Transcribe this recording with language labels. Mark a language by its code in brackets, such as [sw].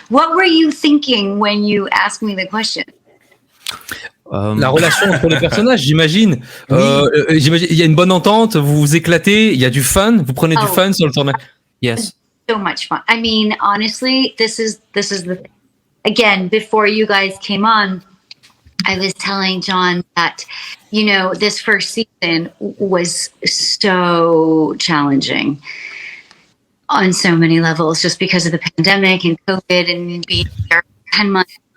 [en] What were you thinking when you asked me the question? [fr] La relation entre les personnages, j'imagine. J'imagine, il y a une bonne entente, vous vous éclatez, il y a du fun, vous prenez du fun sur le tournage. [en] Yes. So much fun. I mean, honestly, this is the thing. Again, before you guys came on, I was telling John that, you know, this first season was so challenging on so many levels just because of the pandemic and COVID and being there 10 months.